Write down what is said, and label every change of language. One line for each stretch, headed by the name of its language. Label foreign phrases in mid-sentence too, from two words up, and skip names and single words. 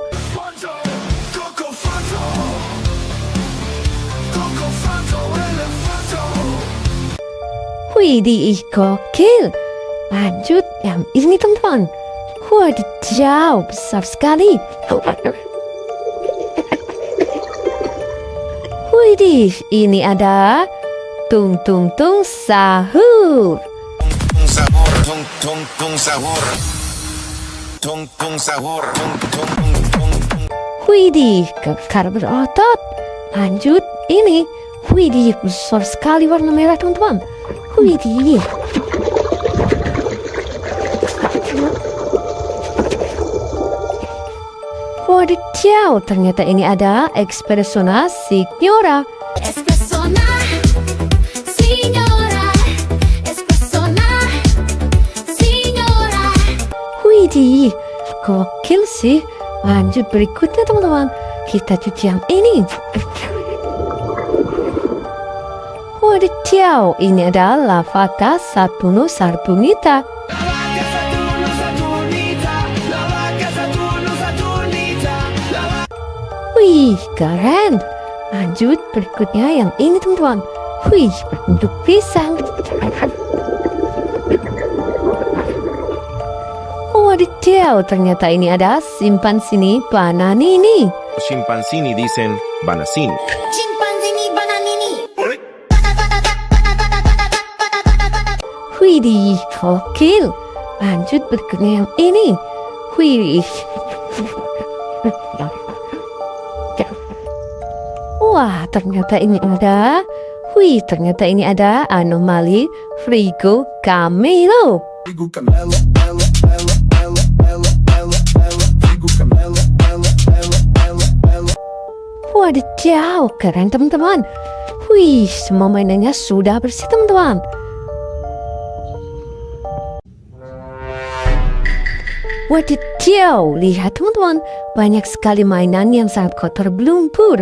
Indonesian: Fanto, Coco Fanto. Coco Fanto, Elefanto. Widih, gokil. Lanjut yang ini teman-teman. Wadidaw, besar sekali. Widih, ini ada tung tung tung sahur. Tung tung tung sahur. Tung tung sahur. Tung tung tung tung. Widih, kekar berotot. Lanjut, ini. Widih, besar sekali warna merah teman-teman. Widih. Wadidaw, ternyata ini ada Espressona Signora. Espressona, signora. Espressona, signora. Widih, gokil sih. Lanjut berikutnya teman-teman. Kita cuci yang ini. Wadidaw, ini ada Lavata Saturno Saturnita. Wih, keren. Lanjut berikutnya yang ini teman-teman. Wih, berbentuk pisang. Wadidaw, ternyata ini ada Simpanzini Bananini. Scimpanzini dicen banasini. Chimpanzini bananini. Widih, gokil. Lanjut berikutnya yang ini. Wih. Wah, ternyata ini ada. Wih, ternyata ini ada anomali Frigo Camelo. Frigo Camelo, Ella, Ella, Ella, Ella, Ella, Ella. Frigo Camelo, Ella, Ella, Ella, Ella. Wadidaw, keren teman-teman. Wih, semua mainannya sudah bersih teman-teman. Wadidaw, lihat teman-teman, banyak sekali mainan yang sangat kotor berlumpur.